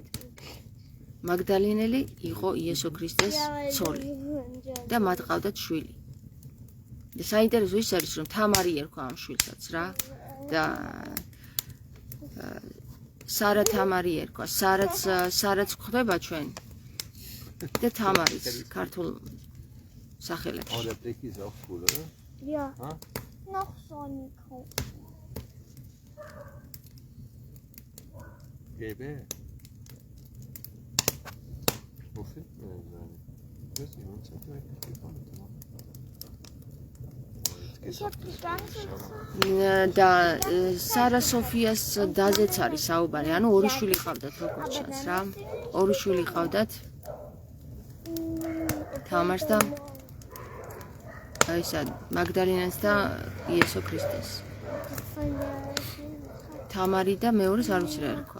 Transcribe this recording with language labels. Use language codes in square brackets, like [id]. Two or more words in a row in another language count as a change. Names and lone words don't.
[ka] მაგდალინელი იყო იესო ქრისტეს ცოლი და მათ ყავდათ შვილი. და საინტერესო ის არის რომ თამარი ერქვა ამ შვილსაც რა და სარა თამარი ერქვა. სარაც ხდება ჩვენ და თამარიც ქართულ სახელებში. [de] Oh, der Blick ist auch cool, oder? Ja. Ha? Noch so eine kaufen. Gelbe. Wo finden wir denn seine? Ich weiß nicht, uns hat direkt nicht gefunden. Ich hab die ganze [ka] და სარა სოფიას დაზეც არის საუბარი. ანუ ორი შვილი ყავდათ როგორც ჩანს რა. ორი შვილი ყავდათ. თამარს და აისა მაგდალინას და იესო ქრისტეს. თამარი და მეორეს არ ვიცი რა ერქვა.